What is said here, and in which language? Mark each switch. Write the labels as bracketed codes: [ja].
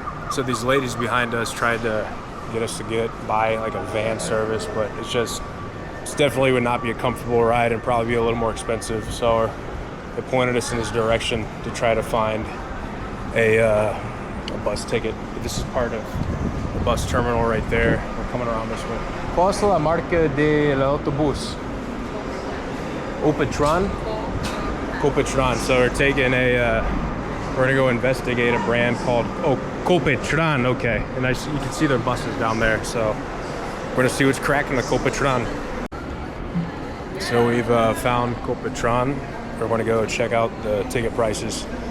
[en] So these ladies behind us tried to get us to buy like a van service, but it's definitely would not be a comfortable ride and probably be a little more expensive. So they pointed us in this direction to try to find a bus ticket. This is part of the bus terminal right there. We're coming around this way. [es] ¿Cuál es la marca del autobús? Copetran? Copetran. [en] So we're taking we're gonna go investigate a brand called Copetran. Okay, and you can see their buses down there. So we're gonna see what's cracking the Copetran. So we've found Copetran. We're going to go check out the ticket prices.